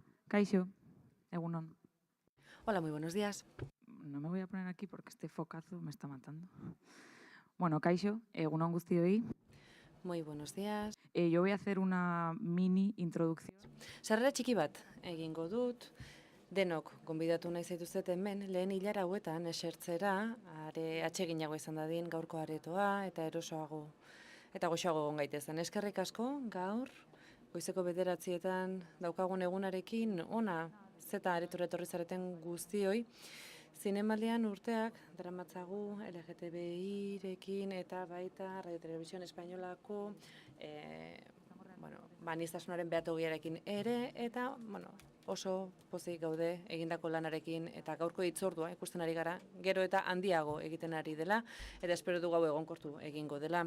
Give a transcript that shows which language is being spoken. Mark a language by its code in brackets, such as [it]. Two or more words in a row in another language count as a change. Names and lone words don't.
[eu] Kaixo, egunon. [es] Hola, muy buenos días. No me voy a poner aquí porque este focazo me está matando. [eu] Bueno, Kaixo, egunon guztioi. [es] Muy buenos días. Yo voy a hacer una mini introducción. [eu] Sarrera txiki bat egingo dut. Denok gonbidatu nahi zaituztet hemen, lehen hilara hauetan esertzera, atseginago izan dadin gaurko aretoa eta erosoago eta goxoago egon gaitezen. Eskerrik asko, gaur, goizeko 9:00 daukagun egunarekin, ona, zeta aretura etorri zareten guztioi, zinemaldian urteak daramatzagu LGTBI-rekin eta baita Radio Televisión Espainolako aniztasunaren behatogiarekin ere, eta oso pozik gaude egindako lanarekin eta gaurko hitzordua ikusten ari gara, gero eta handiago egiten ari dela, eta espero dugu hau egonkortu egingo dela.